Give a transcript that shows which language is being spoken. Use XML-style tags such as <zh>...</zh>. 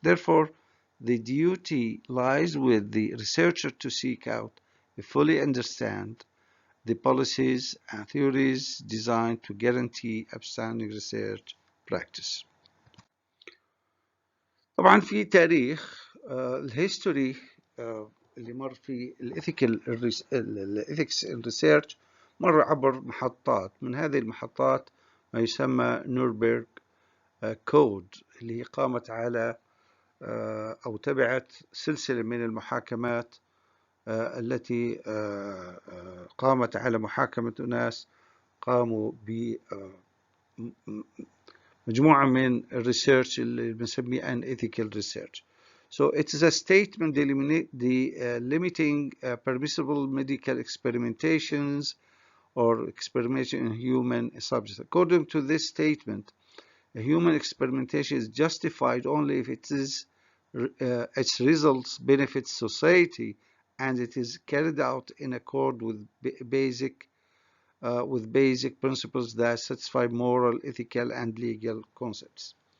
<en>Therefore, the duty lies with the researcher to seek out and fully understand the policies and theories designed to guarantee upstanding research practice.</en> <ar>طبعا في تاريخ الهيستوري اللي مر في الإثيكس الريسيرش مر عبر محطات. من هذه المحطات ما يسمى نوربرغ كود اللي قامت على أو تبعت سلسلة من المحاكمات التي قامت على محاكمة أناس قاموا بمجموعة من الريسيرش اللي بنسميه</ar> <en>unethical research. So it is a statement limiting permissible medical experimentations or experimentation in human subjects. According to this statement, a human experimentation is justified only if its results benefit society and it is carried out in accord with basic principles that satisfy moral, ethical, and legal concepts.</en>